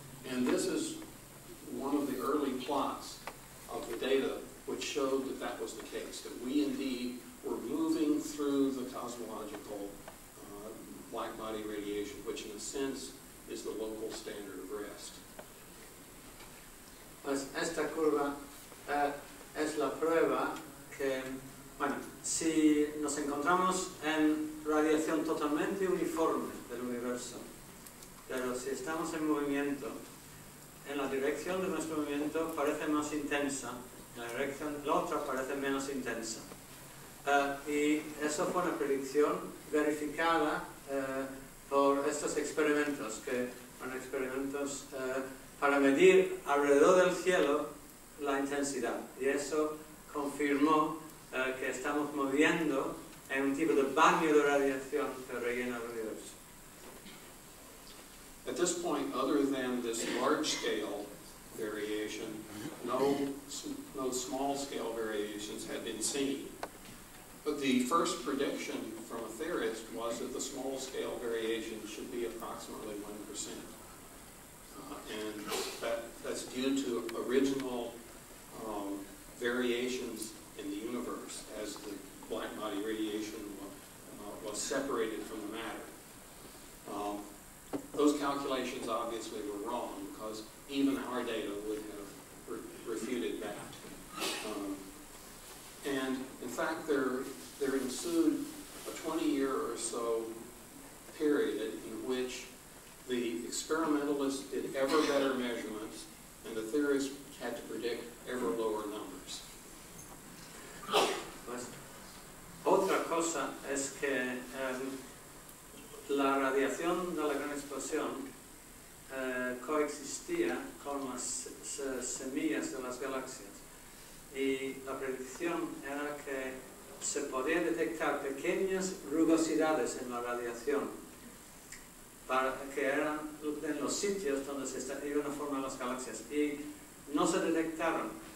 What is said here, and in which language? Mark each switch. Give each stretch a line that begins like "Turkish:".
English: And this is one of the early plots of the data which showed that that was the case, that we indeed were moving through the cosmological black body radiation, which in a sense is the local standard of rest.
Spanish: Pues esta curva es la prueba que, bueno, si nos encontramos en radiación totalmente uniforme del universo, pero si estamos en movimiento, en la dirección de nuestro movimiento parece más intensa, en la dirección de la otra parece menos intensa. Y eso fue una predicción verificada por estos experimentos, que son experimentos para medir alrededor del cielo la intensidad. Y eso confirmó que estamos moviendo en un tipo de baño de radiación que rellena el universo.
English: At this point, other than this large-scale variation, no small-scale variations had been seen. But the first prediction from a theorist was that the small-scale variation should be approximately 1%. And that's due to original variations in the universe as the black body radiation was separated from the matter. Those calculations obviously were wrong because even our data would have refuted that. And in fact, there ensued a 20-year or so period in which the experimentalists did ever better measurements and the theorists had to predict ever lower numbers.
Spanish: Pues, otra cosa es que la radiación de la gran explosión coexistía con las semillas de las galaxias, y la predicción era que se podía detectar pequeñas rugosidades en la radiación que eran en los sitios donde se iban a formar las galaxias, y no se detectaron.